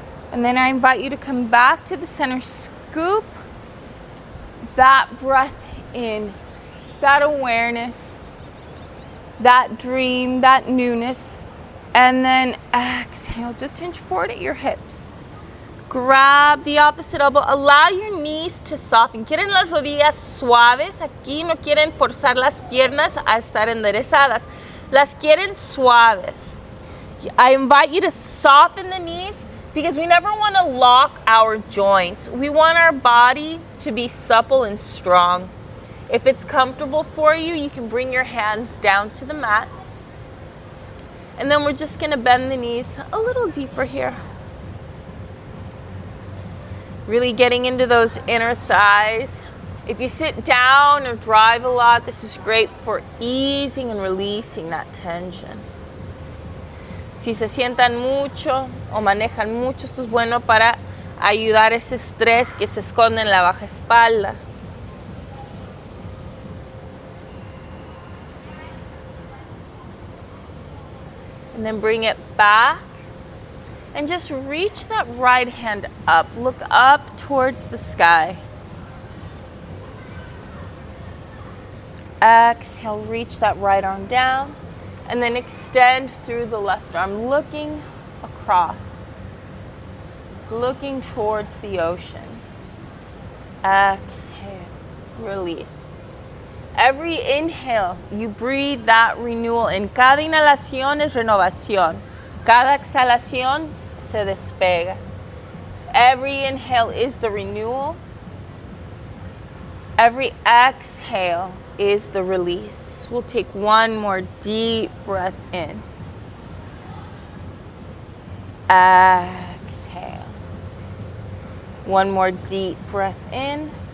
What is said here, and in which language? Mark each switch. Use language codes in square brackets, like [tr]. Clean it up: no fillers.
[en] And then I invite you to come back to the center, scoop that breath in, that awareness, that dream, that newness. And then exhale, just hinge forward at your hips. Grab the opposite elbow. Allow your knees to soften. [es] Quieren las rodillas suaves. Aquí no quieren forzar las piernas a estar enderezadas. Las quieren suaves. [en] I invite you to soften the knees because we never want to lock our joints. We want our body to be supple and strong. If it's comfortable for you, you can bring your hands down to the mat. And then we're just going to bend the knees a little deeper here. Really getting into those inner thighs. If you sit down or drive a lot, this is great for easing and releasing that tension. [es] Si se sientan mucho o manejan mucho, esto es bueno para ayudar ese estrés que se esconde en la baja espalda. [en] And then bring it back and just reach that right hand up. Look up towards the sky. Exhale, reach that right arm down and then extend through the left arm, looking across, looking towards the ocean. Exhale, release. Every inhale, you breathe that renewal in. [es] Cada inhalación es renovación. Cada exhalación se despega. [en] Every inhale is the renewal. Every exhale is the release. We'll take one more deep breath in. Exhale. One more deep breath in.